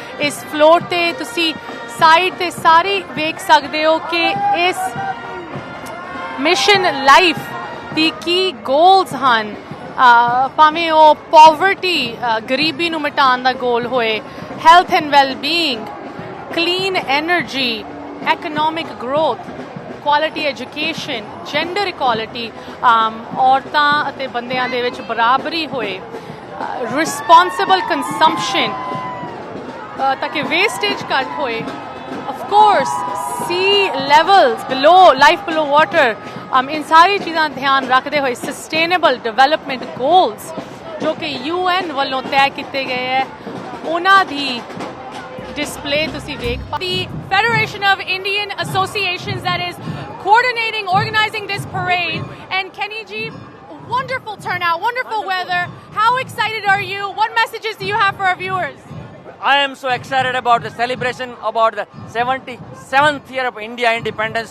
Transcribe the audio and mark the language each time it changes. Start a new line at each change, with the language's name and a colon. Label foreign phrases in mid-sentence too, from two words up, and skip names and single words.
Punjabi: ਇਸ ਫਲੋਟ ਤੇ ਤੁਸੀਂ ਸਾਈਡ ਤੇ ਸਾਰੀ ਵੇਖ ਸਕਦੇ ਹੋ ਕਿ ਇਸ ਮਿਸ਼ਨ ਲਾਈਫ ਦੀ ਕੀ ਗੋਲਸ ਹਨ, ਭਾਵੇਂ ਉਹ ਪੋਵਰਟੀ ਗਰੀਬੀ ਨੂੰ ਮਿਟਾਉਣ ਦਾ ਗੋਲ ਹੋਏ,
English: health and wellbeing, clean energy, economic growth, quality education, gender equality,
Punjabi: ਔਰਤਾਂ ਅਤੇ ਬੰਦਿਆਂ ਦੇ ਵਿੱਚ ਬਰਾਬਰੀ ਹੋਏ,
English: responsible consumption,
Punjabi: ਤਾਂ ਕਿ wastage ਘੱਟ ਹੋਏ,
English: of course sea levels below, life below water, in
Punjabi: ਸਾਰੀ ਚੀਜ਼ਾਂ ਧਿਆਨ ਰੱਖਦੇ ਹੋਏ
English: sustainable development goals
Punjabi: ਜੋ ਕਿ UN ਵੱਲੋਂ ਤੈਅ ਕੀਤੇ ਗਏ ਹੈ, ਉਹਨਾਂ ਦੀ display ਤੁਸੀਂ ਵੇਖ ਪਾ।
English: The Federation of Indian Associations that is coordinating, organizing this parade, and Kenny ji, wonderful turnout, wonderful weather. How excited are you? What messages do you have for our viewers? I am so excited about the celebration about the 77th year of India independence.